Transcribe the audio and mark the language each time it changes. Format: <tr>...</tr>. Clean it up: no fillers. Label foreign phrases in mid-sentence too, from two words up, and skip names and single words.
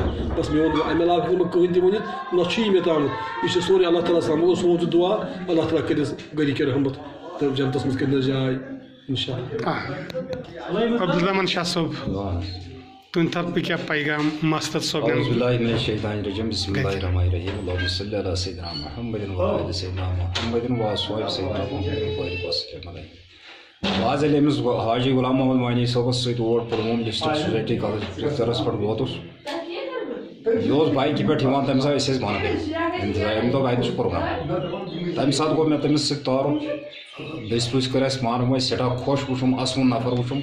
<ks>بس میون امہِ علاوٕ ہٮ۪کہٕ نہٕ بہٕ کٕہٕنۍ تہِ ؤنِتھ نہ چھُ یہِ مےٚ تامُت یہِ چھُ سورُے اللہ تعالیٰ سان. مگر سون تہِ دُعا اللہ تعالیٰ کٔرِس گرِکٮ۪ن رحمت تہٕ جنتس منٛز کٔرنس جاے</ks> <ar>انشاء اللہ.</ar> <ks>عبدالرحمان شاہ صٲب تُہنٛدِ طرفہٕ کیٛاہ پیغام مسرت صٲب.</ks> <ar>اعوذ باللہ من الشیطان الرجیم بسم اللہ الرحمن الرحیم اللہم صلی علی سیدنا محمد وعلی آل سیدنا محمد وصحبہ سیدنا محمد وسلم علیہ.</ar> <ks>آز ییٚلہِ أمِس حاجی غلام محمد وانی صٲبس سۭتۍ اور پُلووم ڈسٹرک سوسایٹی کالج اِفتارس پٮ۪ٹھ ووتُس یہِ اوس بایکہِ پٮ۪ٹھ یِوان تمہِ ساتہٕ ٲسۍ أسۍ بۄنہٕ أمۍ دوٚپ اَتہِ چھُ پروگرام. تمہِ ساتہٕ گوٚو مےٚ تٔمِس سۭتۍ تعارُف دٔسۍ پٔسۍ کٔر اَسہِ پانہٕ ؤنۍ سٮ۪ٹھاہ خۄش وٕچھُم اَسوُن نفر وٕچھُم.</ks>